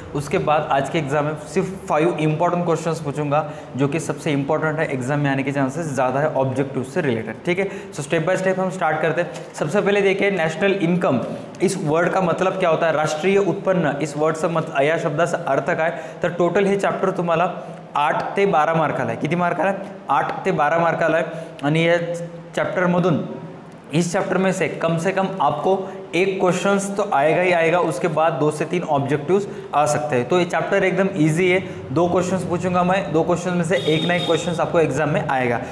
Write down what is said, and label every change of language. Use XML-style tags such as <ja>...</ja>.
<hi>उसके बाद आज के एग्जाम में सिर्फ 5 इंपॉर्टेंट क्वेश्चंस पूछूंगा जो कि सबसे इंपॉर्टेंट है, एग्जाम में आने के चांसेस ज़्यादा है ऑब्जेक्टिव से रिलेटेड। ठीक है, सो स्टेप बाय स्टेप हम स्टार्ट करते हैं। सबसे पहले देखिए, नेशनल इनकम इस वर्ड का मतलब क्या होता है, राष्ट्रीय उत्पन्न इस वर्ड से</hi> <mr>या शब्दाचा अर्थ काय। तर टोटल हे चॅप्टर तुम्हाला 8 ते 12 मार्काला आहे। किती मार्काला आहे? 8 ते 12 मार्काला आहे। आणि या चॅप्टरमधून</mr> <hi>इस चैप्टर में से कम आपको एक क्वेश्चंस तो आएगा ही आएगा, उसके बाद 2 से 3 ऑब्जेक्टिव्स आ सकते हैं। तो ये चैप्टर एकदम इजी है। 2 क्वेश्चंस पूछूंगा मैं, 2 क्वेश्चन में से एक ना एक क्वेश्चंस आपको एग्जाम में आएगा।</hi>